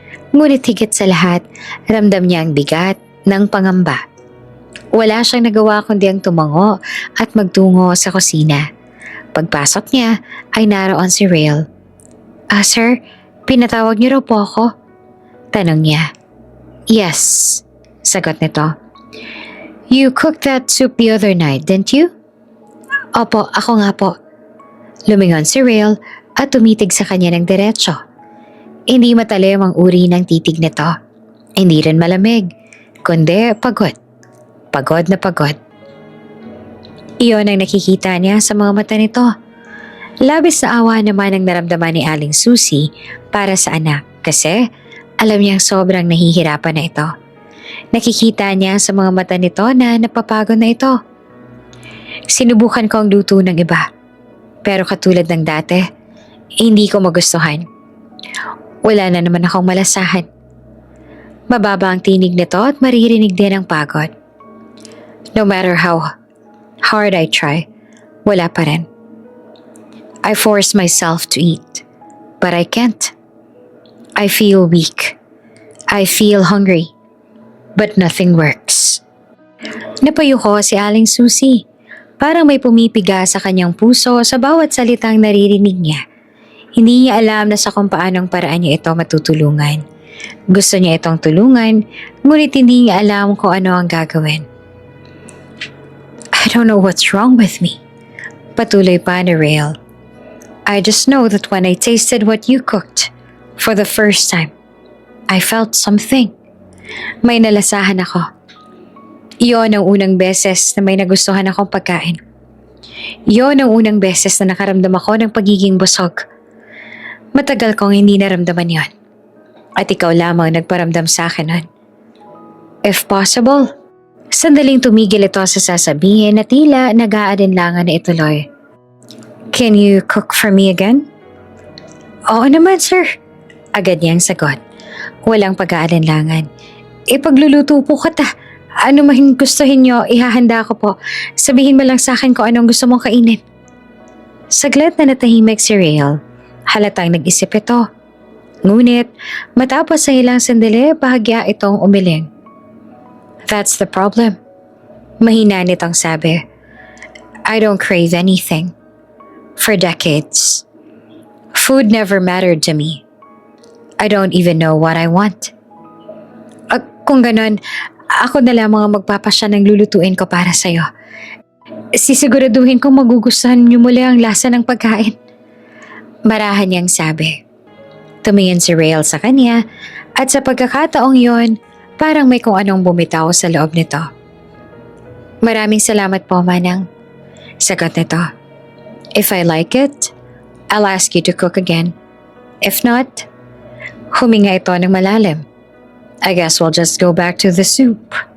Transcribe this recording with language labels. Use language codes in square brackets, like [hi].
[tl] Ngunit higit sa lahat, ramdam niya ang bigat ng pangamba. Wala siyang nagawa kundi ang tumango at magtungo sa kusina. Pagpasok niya ay naroon si Rael. Sir, pinatawag niyo raw po ako? Tanong niya. Yes, sagot nito. [en] You cooked that soup the other night, didn't you? [tl] Opo, ako nga po. Lumingon si Rael at tumitig sa kanya ng diretsyo. Hindi matalim ang uri ng titig nito. Hindi rin malamig, kundi pagod. Pagod na pagod. Iyon ang nakikita niya sa mga mata nito. Labis na awa naman ang naramdaman ni Aling Susie para sa anak kasi alam niyang sobrang nahihirapan na ito. Nakikita niya sa mga mata nito na napapagod na ito. Sinubukan ko ang luto ng iba. Pero katulad ng dati, hindi ko magustuhan. Wala na naman akong malasahan. Mababa ang tinig nito at maririnig din ang pagod. [en] No matter how hard I try, [tl] wala pa rin. [en] I force myself to eat, but I can't. I feel weak. I feel hungry. But nothing works. [tl] Napayuko si Aling Susie. Parang may pumipiga sa kanyang puso sa bawat salitang naririnig niya. Hindi niya alam na sa kung paanong paraan niya ito matutulungan. Gusto niya itong tulungan, ngunit hindi niya alam kung ano ang gagawin. [en] I don't know what's wrong with me. [tl] Patuloy pa ni Rael. [en] I just know that when I tasted what you cooked, for the first time, I felt something. [tl] May nalasahan ako. Iyon ang unang beses na may nagustuhan akong pagkain. Iyon ang unang beses na nakaramdam ako ng pagiging busog. Matagal kong hindi naramdaman yon. At ikaw lamang nagparamdam sa akin nun. [en] If possible, [tl] sandaling tumigil ito sa sasabihin na tila nag-aalinlangan na ituloy. [en] Can you cook for me again? [tl] Oo naman, sir. Agad niyang sagot. Walang pag-aalinlangan. Ipagluluto po kita. Ano mahing gustuhin niyo, ihahanda ko po. Sabihin mo lang sa akin kung anong gusto mong kainin. Saglit na natahimik si Rael. Halatang nag-isip ito. Ngunit, matapos sa ilang sandali, bahagya itong umiling. [en] That's the problem. [tl] Mahina nitong sabi. [en] I don't crave anything. For decades. Food never mattered to me. I don't even know what I want. [tl] Kung ganon, ako na lamang ang magpapasya ng lulutuin ko para sa'yo. Sisiguraduhin kong magugustuhan niyo muli ang lasa ng pagkain. Marahan niyang sabi. Tumingin si Rael sa kanya at sa pagkakataong yon, parang may kung anong bumitaw sa loob nito. Maraming salamat po, Manang. Sagot nito. [en] If I like it, I'll ask you to cook again. If not, [tl] huminga ito ng malalim. [en] I guess we'll just go back to the soup.